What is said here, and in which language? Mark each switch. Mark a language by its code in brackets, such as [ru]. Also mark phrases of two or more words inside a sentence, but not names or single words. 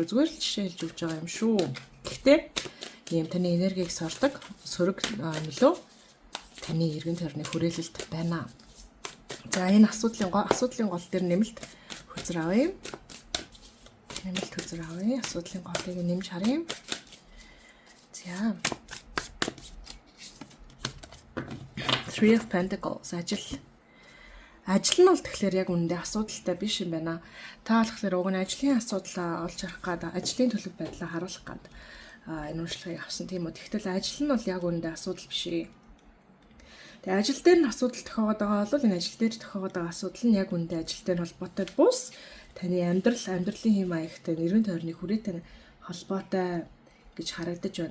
[mn] Зүгээр л жишээ хэлж өгч байгаа юм шүү. Гэхдээ ийм таны энергийг сордог сөрөг нөлөө таны эргэн тойрны хүрээлэлд байна. За энэ асуудлын гол дээр нэмэлт хөзөр авъя. Асуудлын голыг нэмж харъя. За. Three of Pentacles ажил нь бол тэгэхээр яг үнэндээ асуудалтай биш юм байна. Та болохоор уг нь ажлын асуудлаа олж харах гад ажлын төлөв байдлаа харуулах гад энэ уншлагыг авсан тийм үү. Тэгтэл ажил нь бол яг үнэндээ асуудал биш ээ. Тэгээ ажил дээр нь асуудал тохиогод байгаа бол энэ ажил дээр тохиогод байгаа асуудал нь яг үнэндээ ажилтай холбоотой бус таны амьдралын хэм маягтай нэрвэн тойрны хүрээтэй холбоотой гэж харагдаж байна.